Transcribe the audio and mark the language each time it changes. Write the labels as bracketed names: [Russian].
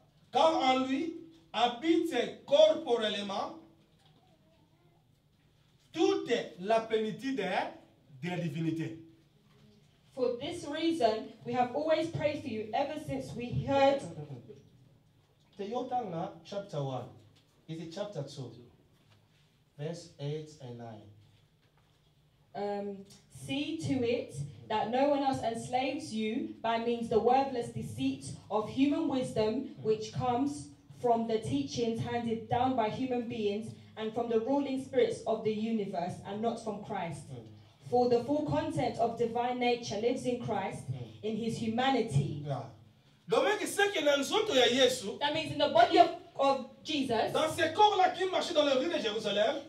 [French] car en lui habite corporellement toute la plénitude de la divinité. [English] For this reason, we have always prayed for you ever since we heard. Teyotanga chapter 1. Is it chapter 2? Verse 8 and 9. See to it that no one else enslaves you by means the wordless deceit of human wisdom, which comes from the teachings handed down by human beings and from the ruling spirits of the universe, and not from Christ. For the full content of divine nature lives in Christ, in his humanity. [French] Donc, c'est que dans le ya Yesu, [English] That means in the body of Jesus, [French] dans ce corps-là qui marchait dans les rues de Jérusalem,